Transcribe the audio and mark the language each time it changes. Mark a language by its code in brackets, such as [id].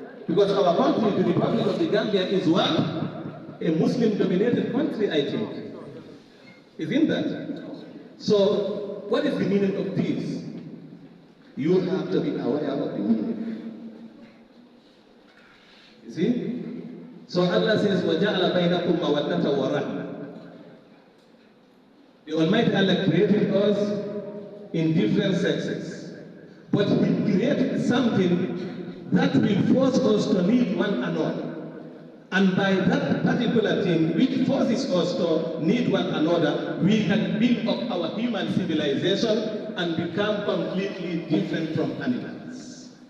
[en] Because our country, the Republic of the Gambia, is what? A Muslim-dominated country, I think. Isn't that? So, what is the meaning of this? You have to be aware of the meaning. You see? So Allah says, [ar] وَجَعَلَ بَيْنَكُمْ مَوَدَّةً وَرَحْمَةً. [en] The Almighty Allah created us in different sexes. But He created something that will force us to need one another. And by that particular thing, which forces us to need one another, we can build up our human civilization and become completely different from animals.